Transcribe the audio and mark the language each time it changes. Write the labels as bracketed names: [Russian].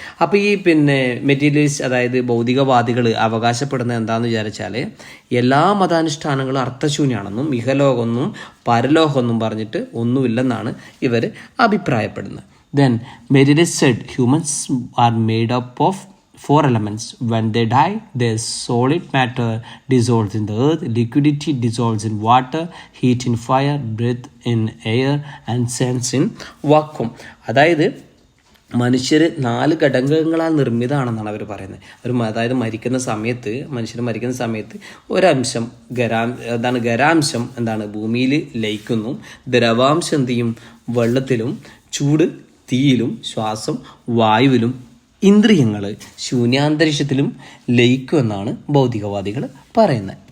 [Malayalam] അപ്പോൾ ഈ മെറ്റീരിയലിസ്റ്റ്, അതായത് ഭൗതികവാദികൾ അവകാശപ്പെടുന്നത് എന്താണെന്ന് വിചാരിച്ചാൽ എല്ലാ മതാനുഷ്ഠാനങ്ങളും അർത്ഥശൂന്യാണെന്നും ഇഹലോകമൊന്നും പരലോകമൊന്നും പറഞ്ഞിട്ട് ഒന്നുമില്ലെന്നാണ് ഇവർ അഭിപ്രായപ്പെടുന്നത്. [English] Then materialist said humans are made up of 4 elements. When they die, their solid matter dissolves in the earth, liquidity dissolves in water, heat in fire, breath in air and sense in vacuum. [Malayalam] അതായത് മനുഷ്യർ 4 ഘടകങ്ങളാൽ നിർമ്മിതമാണെന്നാണ് അവർ പറയുന്നത്. അതായത് മനുഷ്യർ മരിക്കുന്ന സമയത്ത് ഒരംശം ഖരാംശം ഭൂമിയിൽ ലയിക്കുന്നു. ദ്രവാംശം എന്ത് ചെയ്യും? വെള്ളത്തിലും, ചൂട് തീയിലും, ശ്വാസം വായുവിലും, ഇന്ദ്രിയങ്ങൾ ശൂന്യാന്തരീക്ഷത്തിലും ലയിക്കുമെന്നാണ് ഭൗതികവാദികൾ പറയുന്നത്.